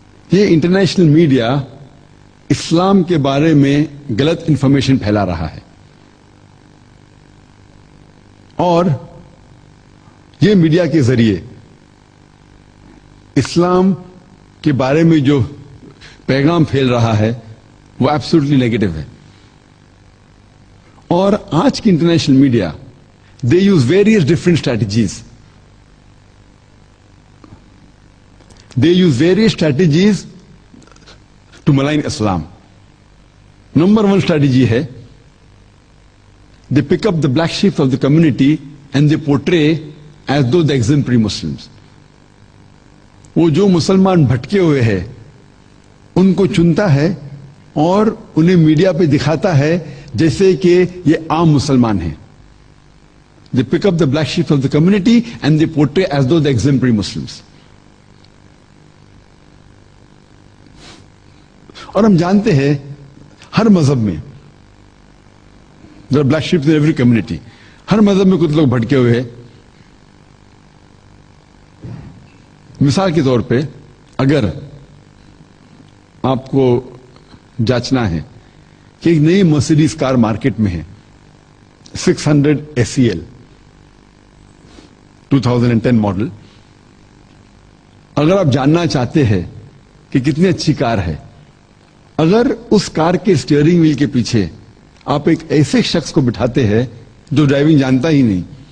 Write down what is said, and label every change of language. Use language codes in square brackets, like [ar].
[ur] یہ international media اسلام کے بارے میں غلط انفارمیشن پھیلا رہا ہے، اور یہ میڈیا کے ذریعے اسلام کے بارے میں جو پیغام پھیل رہا ہے وہ [en] absolutely negative [ur] ہے. اور آج کی [en] International media they use various different strategies. They use various strategies to malign Islam. [ur] Number 1 strategy ہے [en] They pick up the black sheep of the community and they portray as though the exemplary Muslims. [ur] وہ جو مسلمان بھٹکے ہوئے ہیں ان کو چنتا ہے اور انہیں میڈیا پہ دکھاتا ہے جیسے کہ یہ عام مسلمان ہیں. [en] They pick up the black sheep of the community and they portray as though the exemplary Muslims. [ur] اور ہم جانتے ہیں ہر مذہب میں [en] black sheep in every community, [ur] ہر مذہب میں کچھ لوگ بھٹکے ہوئے ہیں. مثال کے طور پہ اگر آپ کو جانچنا ہے کہ ایک نئی مرسیڈیز کار مارکیٹ میں ہے 600 SEL 2010 ماڈل، اگر آپ جاننا چاہتے ہیں کہ کتنی اچھی کار ہے، اگر اس کار کے اسٹیئرنگ ویل کے پیچھے آپ ایک ایسے شخص کو بٹھاتے ہیں جو ڈرائیونگ جانتا ہی نہیں،